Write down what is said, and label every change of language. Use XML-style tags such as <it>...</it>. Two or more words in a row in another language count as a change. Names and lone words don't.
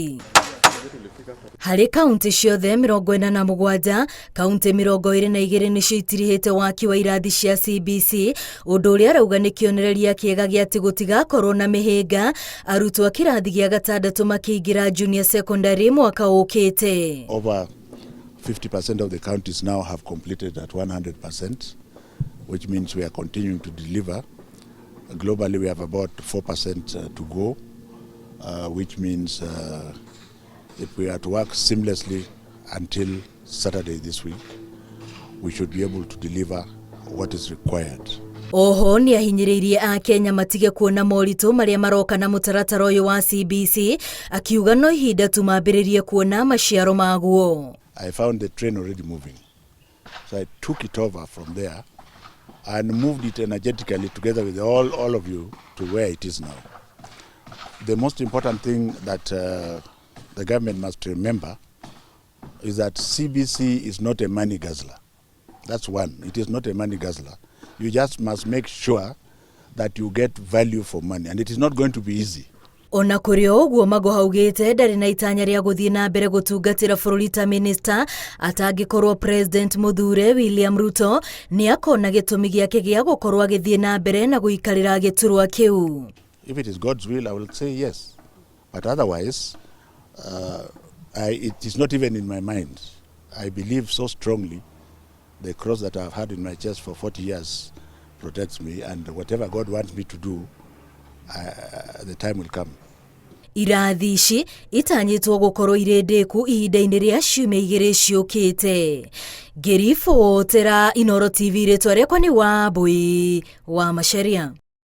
<ki>Harĩ kaunti ciothe 47, kaunti 22 nĩcio itirihĩte waki wa irathi cia CBC, ũndũ ũrĩa arauga nĩ kĩonereria kĩega gĩa atĩ gũtigakorwo na mĩhĩnga arutwo a kĩrathi gĩa gatandatũ makĩingĩra</ki> <en>junior secondary</en> <ki>mwaka ũkĩte.</ki> <en>Over 50% of the counties now have completed at 100%, which means we are continuing to deliver. Globally, we have about 4% to go, which means if we are to work seamlessly until Saturday this week, we should be able to deliver what is required.</en> <ki>Oho nĩ ahinyĩrĩirie a Kenya matige kuona moritũ marĩa maroka na mũtaratara ũyũ wa CBC, akiuga no ihinda tu mambĩrĩrie kuona maciaro maguo.</ki> <en>I found the train already moving, so I took it over from there and moved it energetically together with all of you to where it is now. The most important thing that the government must remember is that CBC is not a money guzzler. That's one. It is not a money guzzler. You just must make sure that you get value for money, and it is not going to be easy.</en> <ki>Ona kũrĩ ũguo Magoha augĩte ndarĩ na itanya rĩa gũthiĩ na mbere gũtungatĩra bũrũri ta minister atangĩkorwo President Mũthure William Ruto nĩ akona gĩtũmi gĩake gĩa gũkorwo agĩthiĩ na mbere na gũikarĩra gĩturwa kĩu.</ki> <en>If it is God's will, I will say yes. But otherwise, it is not even in my mind. I believe so strongly the cross that I've had in my chest for 40 years protects me, and whatever God wants me to do, the time will come.</en> <ki>Irathi ici itanyĩtwo gũkorwo irĩ ndĩku ihinda-inĩ rĩa ciumia 2 ciũkĩte. Ngĩribotera Inooro TV, rĩtwa rĩakwa nĩ Wambui wa Macharia.</ki>